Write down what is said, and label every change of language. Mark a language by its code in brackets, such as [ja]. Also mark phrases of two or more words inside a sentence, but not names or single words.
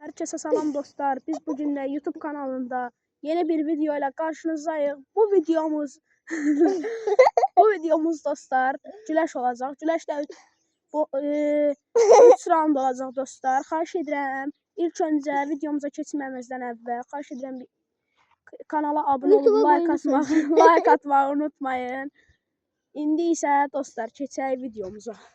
[tr] Herkese selam dostlar. Biz bugün de YouTube kanalında yeni bir video ile karşınızdayız. [az] Bu videomuz dostlar güləş olacaq. Güləşdə bu 3 round olacaq dostlar. Xahiş edirəm ilk öncə videomuza keçməmizdən əvvəl xahiş edirəm kanala abunə olub like atmağı unutmayın. İndi isə dostlar keçək videomuza.